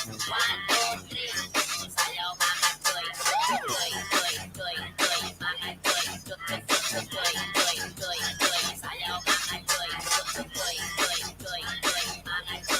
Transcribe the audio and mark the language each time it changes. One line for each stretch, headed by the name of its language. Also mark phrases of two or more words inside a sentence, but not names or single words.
English: One, two, three.
Filipino: Sayaw mga toy. Toy, toy, toy, toy. Mga toy. Toy, toy, toy, toy, toy, toy. Sayaw mga toy. Toy, toy, toy, toy. Mga toy.